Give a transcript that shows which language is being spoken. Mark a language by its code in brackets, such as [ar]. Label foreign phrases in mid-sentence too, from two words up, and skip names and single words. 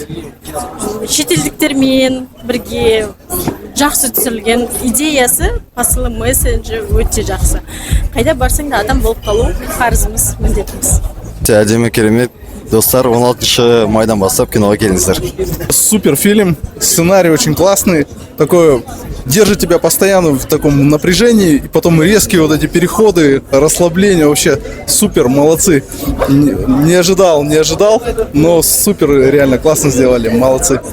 [kk] Шетелдіктермен бірге жақсы түсірілген идеясы, посылы, месседжі өте жақсы. Қайда барсаң да адам болып қалу парызымыз, міндетіміз. Әдемі, керемет. Достар, 16 майдан бастап киноға келіңіздер. [ru] Супер фильм, сценарий очень классный, такой держит тебя постоянно в таком напряжении, и потом резкие вот эти переходы, расслабление, вообще супер, молодцы. Не ожидал, но супер, реально классно сделали, молодцы.